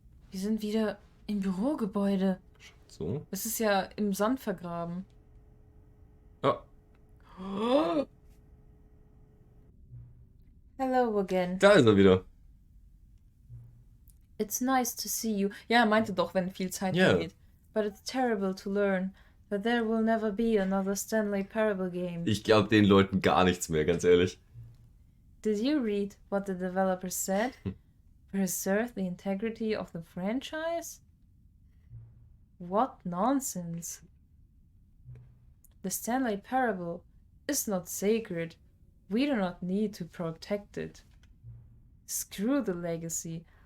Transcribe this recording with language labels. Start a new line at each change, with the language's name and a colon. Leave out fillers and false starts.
German: Wir sind wieder im Bürogebäude. So. Es ist ja im Sand vergraben. Ah.
English: Hello again.
German: Da ist er wieder.
English: It's nice to see you.
German: Ja, er meinte doch, wenn viel Zeit vergeht.
English: But it's terrible to learn that there will never be another Stanley Parable game.
German: Ich glaube den Leuten gar nichts mehr, ganz ehrlich.
English: Did you read what the developers said? Preserve the integrity of the franchise? What nonsense. The Stanley Parable is not sacred. We do not need to protect it. Screw the legacy.